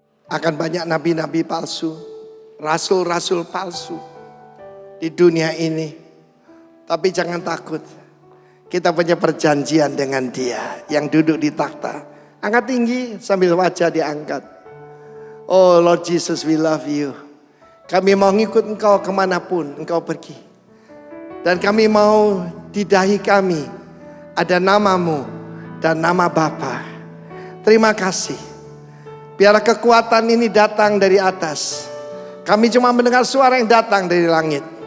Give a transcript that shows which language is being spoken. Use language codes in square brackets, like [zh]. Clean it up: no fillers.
[id] Akan banyak nabi-nabi palsu, rasul-rasul palsu di dunia ini. Tapi jangan takut. Kita punya perjanjian dengan Dia yang duduk di takhta. Angkat tinggi sambil wajah diangkat. [en] Oh Lord Jesus, we love you. [id] Kami mau ngikut Engkau kemanapun Engkau pergi. Dan kami mau di dahi kami ada namamu dan nama Bapa. Terima kasih. Biarlah kekuatan ini datang dari atas. Kami cuma mendengar suara yang datang dari langit.